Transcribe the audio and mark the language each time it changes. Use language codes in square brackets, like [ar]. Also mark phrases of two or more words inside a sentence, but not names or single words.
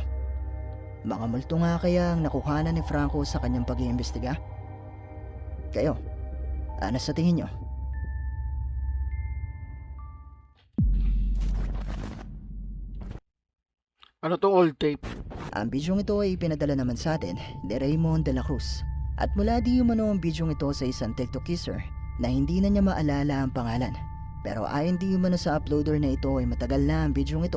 [tl] Mga multo nga kaya ang nakuhanan ni Franco sa kanyang pag-iimbestiga? Kayo, ano sa tingin nyo? Ano tong [en] old tape? [tl] Ang bidyong ito ay pinadala naman sa atin ni Raymond de la Cruz. At mula di umano ang bidyong ito sa isang TikTok user na hindi na niya maalala ang pangalan. Pero ayon di umano sa uploader na ito ay matagal na ang bidyong ito.